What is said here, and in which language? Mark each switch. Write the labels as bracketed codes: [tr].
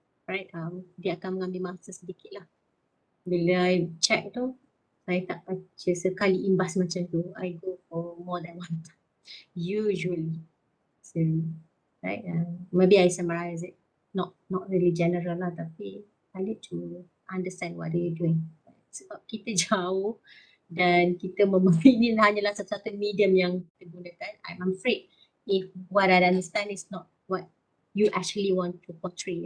[ms] Right, dia akan mengambil masa sedikit lah. Bila I check tu, saya tak baca sekali imbas macam tu. [en] I go for more than one time. Usually. So, right, maybe I summarize it. Not really general lah, tapi I need to understand what they're doing. [ms] Sebab kita jauh dan kita ini hanyalah satu-satu medium yang kita gunakan. [en] I'm afraid if what I understand is not what you actually want to portray.